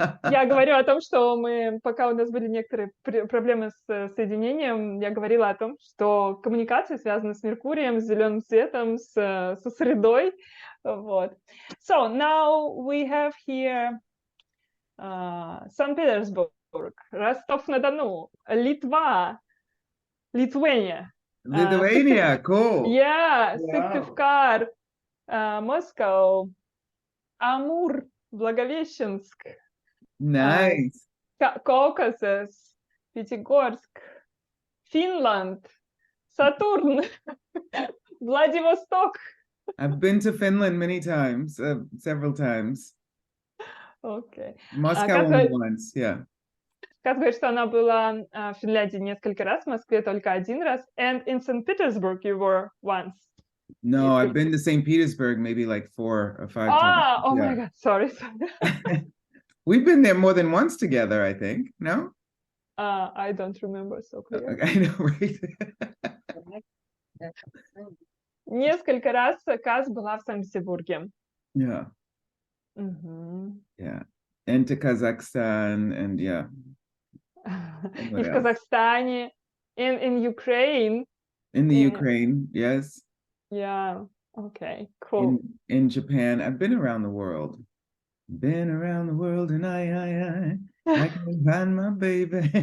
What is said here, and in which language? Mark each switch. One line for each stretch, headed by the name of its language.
Russian: Я говорю о том, что пока у нас были некоторые проблемы с соединением, я говорила о том, что коммуникации связаны с Меркурием, с зеленым цветом, со средой, Вот.
English: So now we have here Санкт-Петербург, Ростов-на-Дону, Литва, Lithuania. Lithuania, cool. Yeah, Wow. Сыктывкар, Moscow, Амур, Благовещенск, Nice. Caucasus, Пятигорск, Finland, Saturn, Владивосток. I've been to Finland many times, several times. Okay. Moscow only once, yeah.
Russian: Касс говорит, что она была в Финляндии несколько раз, в Москве только один раз.
English: And in St. Petersburg you were once. No, I've been to St. Petersburg maybe like 4 or 5 times. Oh my God, sorry. We've been there more than once together, I think. No? I don't remember so clear. I know, right?
Russian: Несколько раз Касс была в Санкт-Петербурге.
English: Yeah. Yeah. And to Kazakhstan and yeah.
Russian: И в Казахстане,
English: in Ukraine. In the Ukraine, yes. Yeah, okay, cool. In Japan, I've been around the world. Been around the world and I can find my baby.